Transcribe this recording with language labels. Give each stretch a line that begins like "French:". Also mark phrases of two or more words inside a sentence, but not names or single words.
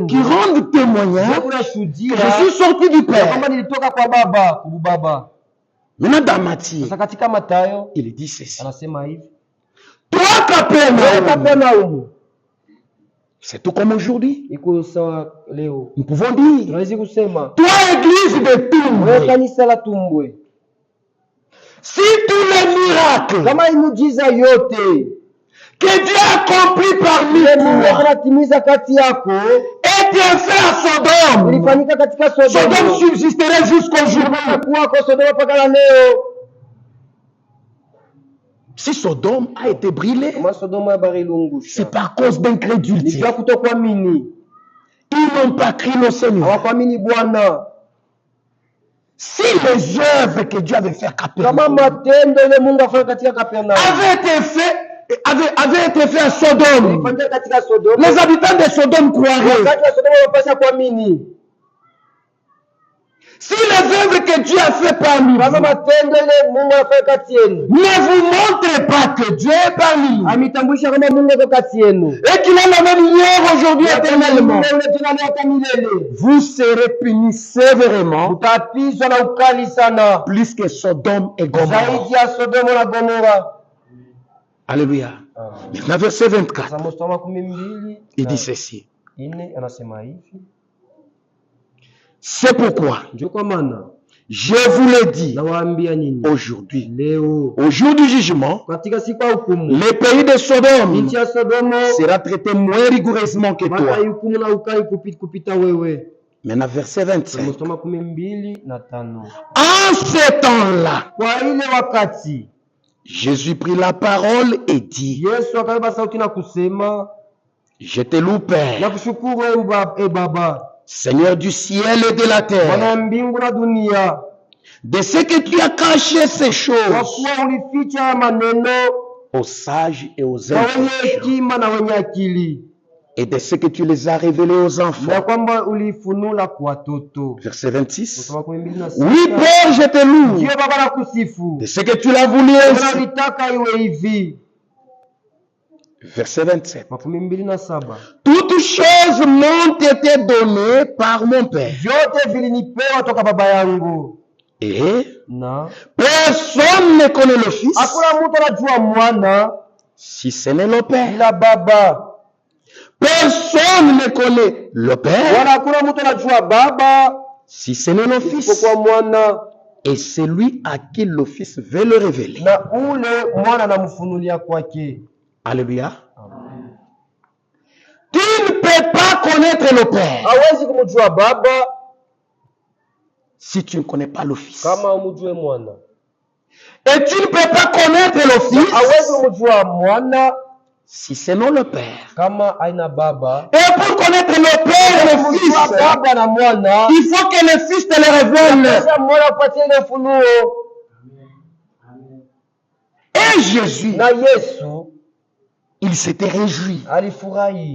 French: qui rendent témoignage
Swahili: ndio
French: que
Swahili: unashuhudia
French: je suis sorti du Père.
Swahili: kwamba nilitoka kwa Baba, kwa Baba.
French: Maintenant, dans Matthieu,
Swahili: Sasa katika Mathayo
French: il dit ceci.
Swahili: anasema hivi,
French: Toi,
Swahili: wewe Capernaum, Kapernaum,
French: c'est tout comme aujourd'hui.
Swahili: iko sawa leo.
French: Nous pouvons dire,
Swahili: Tunaweza kusema
French: toi, église de
Swahili: wewe Tours, kanisa la Tumbwe,
French: si tous les miracles
Swahili: kama miujiza yote
French: que Dieu a accomplis parmi
Swahili: Mungu
French: toi
Swahili: anatimiza kati yako
French: étaient faits à Sodome,
Swahili: ilifanyika katika Sodome Sodoma,
French: subsisterait jusqu'aujourd'hui.
Swahili: kuwako Sodoma mpaka na leo.
French: Si Sodome a été brûlée,
Swahili: Kama Sodoma habari ilungusha,
French: c'est par cause
Swahili: ni
French: d'incrédulité.
Swahili: kwa kutokuamini,
French: Ils n'ont pas crié au Seigneur.
Swahili: hawakuamini Bwana.
French: Si les œuvres que Dieu avait fait à
Swahili: Kama Capernaum matendo ile Mungu afanya katika Kapernaum
French: avaient été faits à Sodome,
Swahili: ilifanyika katika Sodoma,
French: les habitants de Sodome croiraient.
Swahili: wakati wa Sodoma wapasha kuamini.
French: Si les œuvres que Dieu a fait parmi vous
Swahili: Kama matendo ile Mungu afanya kati yenu
French: ne vous montrent pas que Dieu est parmi vous
Swahili: ametambulisha kama Mungu yuko kati yenu,
French: et qu'il est le même hier, aujourd'hui, éternellement,
Swahili: milele,
French: vous serez punis sévèrement
Swahili: utapizwa na ukali sana
French: plus que Sodome et Gomorrhe.
Swahili: zaidi ya Sodoma na Gomora.
French: Alléluia. Maintenant, verset 24,
Swahili: Sasa mstari wa 12
French: il dit ceci.
Swahili: ine anasema hivi,
French: C'est pourquoi
Swahili: ndio kwa maana
French: je vous le dis
Swahili: nawaambia nyinyi
French: aujourd'hui,
Swahili: leo
French: au jour du jugement,
Swahili: katika siku ya hukumu
French: le pays de Sodome
Swahili: nchi ya Sodoma
French: sera traité moins rigoureusement que toi.
Swahili: watahukumu na ukali kupita wewe.
French: Maintenant, verset 25.
Swahili: Mstari wa 12:5.
French: En ce temps-là,
Swahili: Kwa ile wakati
French: Jésus prit la parole et dit,
Swahili: Yesu akabeba sauti na kusema,
French: je te loue, Père,
Swahili: nakushukuru e Baba,
French: Seigneur du ciel et de la terre,
Swahili: Bwana mbingu na dunia,
French: de ce que tu as caché ces
Swahili: kwa
French: choses
Swahili: kuwa ulificha maneno
French: aux sages et aux
Swahili: kwa wenye
French: intelligents,
Swahili: hekima na wenye akili,
French: et de ce que tu les as révélés aux
Swahili: na
French: enfants.
Swahili: kwamba ulifunula kwa watoto.
French: Verset 26.
Swahili: Mstari wa 12:6.
French: Oui, Père, je te loue,
Swahili: Ndiyo Baba nakusifu,
French: de ce que tu l'as voulu ainsi.
Swahili: unalitaka iwe hivi.
French: Verset 27. 27. Toutes Toutes choses m'ont été données par mon Père.
Swahili: Vyote vilinipewa toka baba yangu.
French: Et
Swahili: Na
French: personne ne connaît le Fils
Swahili: hakuna mtu anajua mwana
French: si ce n'est le Père.
Swahili: ila baba.
French: Personne ne connaît le Père
Swahili: Wala hakuna mtu anajua baba
French: si ce n'est le Fils.
Swahili: isipokuwa mwana
French: Et celui à qui le Fils veut le révéler.
Swahili: na ule mwana anamfunulia kwake.
French: Alléluia. Tu ne peux pas connaître le Père
Swahili: Hawezi kumjua baba
French: si tu ne connais pas le Fils.
Swahili: kama umjue mwana.
French: Et tu ne peux pas connaître le Fils
Swahili: Hawezi kumjua mwana
French: si ce n'est le Père.
Swahili: kama aina baba.
French: Et pour connaître le Père et le
Swahili: Kumjua
French: Fils,
Swahili: baba na mwana,
French: il faut que le Fils te le révèle.
Swahili: kisha mwana apatie ile ufunuo.
French: Et Jésus,
Swahili: Na Yesu
French: il s'était réjoui.
Swahili: alifurahi.